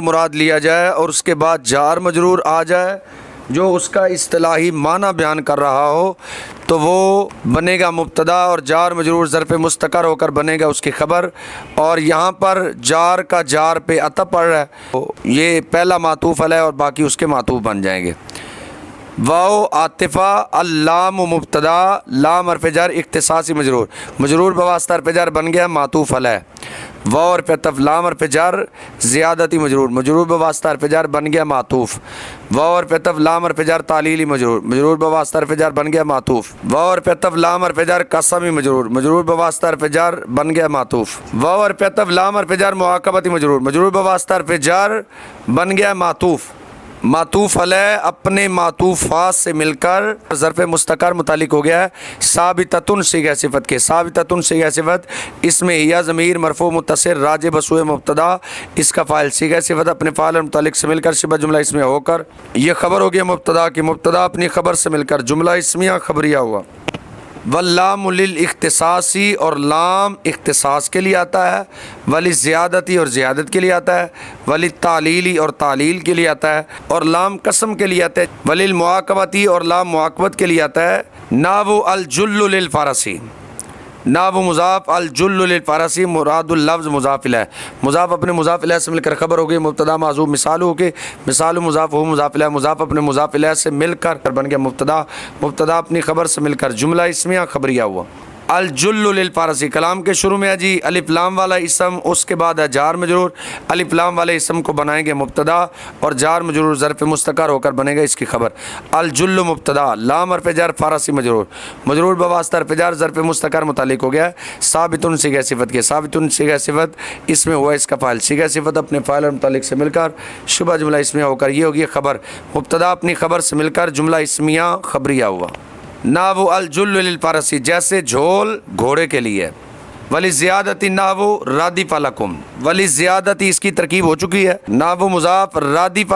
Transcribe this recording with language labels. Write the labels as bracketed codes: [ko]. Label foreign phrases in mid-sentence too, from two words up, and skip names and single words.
[ur] مراد لیا جائے اور اس کے بعد جار مجرور آ جائے جو اس کا اصطلاحی معنی بیان کر رہا ہو تو وہ بنے گا مبتدا اور جار مجرور ظرف مستقر ہو کر بنے گا اس کی خبر، اور یہاں پر جار کا جار پہ عطف پڑ رہا ہے، یہ پہلا معطوف علیہ اور باقی اس کے معطوف بن جائیں گے۔ واو عاطفہ اللام مبتدا لام حرف جر اختصاصی مجرور، مجرور بواسطہ حرف جر بن گیا معطوف علیہ۔ واو حرف عطف لام حرف جر زیادتی مجرور، مجرور بواسطہ حرف جر بن گیا معطوف۔ واو حرف عطف لام حرف جر تعلیلی مجرور، مجرور بواسطہ حرف جر بن گیا معطوف۔ واو حرف عطف لام حرف جر قسمی مجرور، مجرور بواسطہ حرف جر بن گیا معطوف۔ واو حرف عطف لام حرف جر معاقبتی مجرور، مجرور بواسطہ حرف جر بن گیا معطوف۔ معطوف علیہ اپنے معطوفات سے مل کر ظرف مستقر متعلق ہو گیا ہے ثابتۃ صیغہ صفت کے۔ ثابتۃ صیغہ صفت اس میں یا ضمیر مرفوع متصل راجع بسوئے مبتدا، اس کا فاعل صیغہ صفت اپنے فاعل اور متعلق سے مل کر شبہ جملہ اسمیہ ہو کر یہ خبر ہو گیا مبتدا کی، مبتدا اپنی خبر سے مل کر جملہ اسمیہ خبریہ ہوا۔ [ar] واللام للاختصاصی [ur] اور لام اختصاص کے لیے آتا ہے، وللزیادتی اور زیادت کے لیے آتا ہے، وللتعلیلی اور تعلیل کے لیے آتا ہے، اور لام قسم کے لیے آتا ہے، وللمعاقبتی اور لام معاقبت کے لیے آتا ہے۔ [ar] ناو الجل للفارسی، [ur] ناو مضاف [ar] الجل للفارسی مراد اللفظ [ur] مضاف الیہ، مضاف اپنے مضاف الیہ سے مل کر خبر ہو گئی مبتدا معذوف مثال ہو کے مثال مضاف ہو مضاف الیہ، مضاف اپنے مضاف الیہ سے مل کر بن گیا مبتدا، مبتدا اپنی خبر سے مل کر جملہ اسمیہ خبریہ ہوا۔ [ar] الجل للفارسی [ur] کلام کے شروع میں ہے جی الف لام والا اسم، اس کے بعد ہے جار مجرور، الف لام والے اسم کو بنائیں گے مبتدا اور جار مجرور ظرف مستقر ہو کر بنے گا اس کی خبر۔ الجل مبتدا لام حرف جر فارسی مجرور، مجرور بواسطہ حرف جر ظرف مستقر متعلق ہو گیا ثابت صیغہ صفت کے، ثابت صیغہ صفت اس میں ہوا اس کا فاعل، صیغہ صفت اپنے فاعل اور متعلق سے مل کر شبہ جملہ اسمیہ ہو کر یہ ہوگی خبر، مبتدا اپنی خبر سے مل کر جملہ اسمیہ خبریہ ہوا۔ [ar] ناو الجل للفارسی [ur] جیسے جھول گھوڑے کے لیے، وللزیادتی [ar] ناو رادف لکم، [ur] وللزیادتی اس کی ترکیب ہو چکی ہے، ناو مضاف رادف